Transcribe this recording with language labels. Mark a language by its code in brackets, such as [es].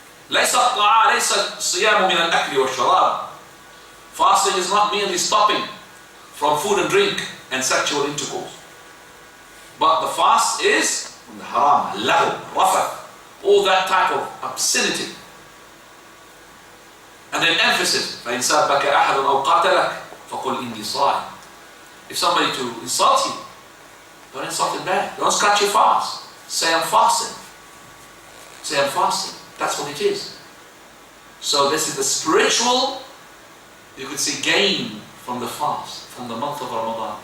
[ar] لَيْسَ الصِّيَامُ مِنَ الْأَكْلِ وَالشَّرَابِ. [en] Fasting is not merely stopping from food and drink and sexual intercourse. But the fast is from the haram, lahu, rafath, all that type of obscenity. And then emphasis, [ar] فَإِنْ سَابَكَ أَحَدٌ أَوْ قَاتَلَكَ فَقُلْ إِنِّي صَائِمٌ. [en] If somebody to insult you, don't insult him back. Don't scratch your fast. Say I'm fasting. Say I'm fasting. That's what it is. So this is the spiritual, you could say, gain from the fast, from the month of Ramadan.